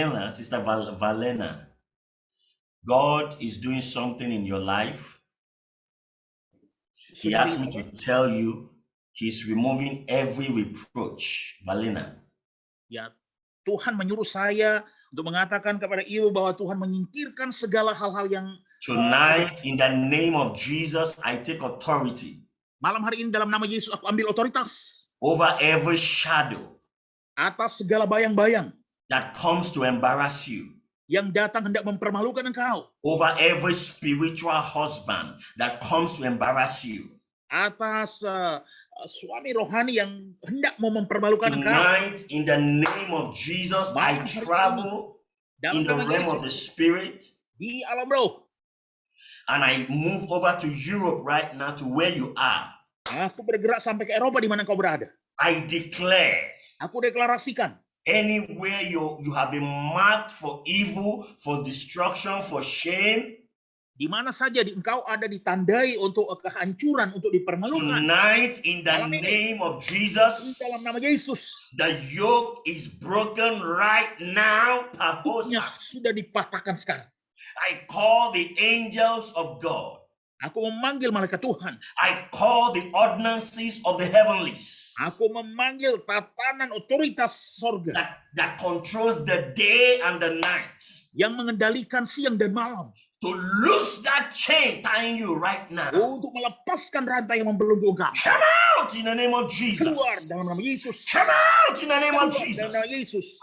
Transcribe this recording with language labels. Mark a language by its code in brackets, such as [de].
[en] Sister Valena, God is doing something in your life. He asked me to tell you He's removing every reproach. Valena. [id] Ya, Tuhan menyuruh saya untuk mengatakan kepada ibu bahwa Tuhan menyingkirkan segala hal-hal yang [en] Tonight, in the name of Jesus, I take authority. [id] Malam hari ini dalam nama Yesus aku ambil otoritas [en] over every shadow [id] atas segala bayang-bayang [en] that comes to embarrass you. [id] Yang datang hendak mempermalukan engkau. [en] Over every spiritual husband that comes to embarrass you. [id] Atas suami rohani yang hendak mau mempermalukan engkau. [en] Tonight, in the name of Jesus, I travel in the realm of the spirit. [id] Di alam roh. [en] And I move over to Europe right now to where you are. [id] Aku bergerak sampai ke Eropa di mana kau berada. [en] I declare. [id] Aku deklarasikan. [en] Anywhere you have been marked for evil, for destruction, for shame. [id] Di mana saja engkau ada ditandai untuk kehancuran, untuk dipermalukan. [en] Tonight, in the name of Jesus, [id] dalam nama Yesus, [en] the yoke is broken right now. [id] Sudah dipatahkan sekarang. [en] I call the angels of God. [id] Aku memanggil malaikat Tuhan. [en] I call the ordinances of the heavenlies. [id] Aku memanggil tatanan otoritas sorga. [en] That controls the day and the night. [id] Yang mengendalikan siang dan malam. [en] To loose that chain tying you right now. [id] Untuk melepaskan rantai yang membelenggu engkau. [en] Come out in the name of Jesus. [id] Keluar dalam nama Yesus. [en] Come out in the name of Jesus. [id] Dalam nama Yesus.